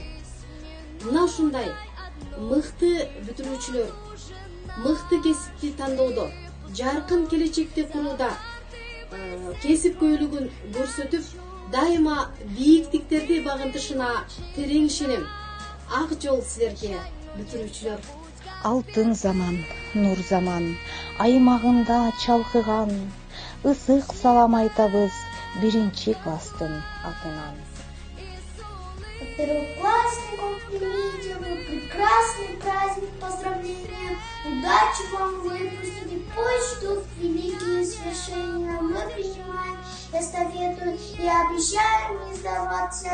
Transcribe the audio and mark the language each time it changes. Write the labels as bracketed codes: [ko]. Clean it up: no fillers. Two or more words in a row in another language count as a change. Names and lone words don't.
[ky] Мына ушундай мыкты бүтүрүүчүлөр мыкты кесипти тандоодо, жаркын келечекти курууда кесипкөйлүгүн көрсөтүп, дайыма бийиктиктерди багынтышына терең ишенем. Ак жол силерге, бүтүрүүчүлөр. Алтын заман, нур заман, аймагында чалкыган, ысык салам айтабыз биринчи класстын атынан. [ru] Первоклассников примите вы прекрасный праздник поздравления. Удачи вам, выпускники, пусть ждут великие свершения. Мы принимаем эстафету и обещаем не сдаваться.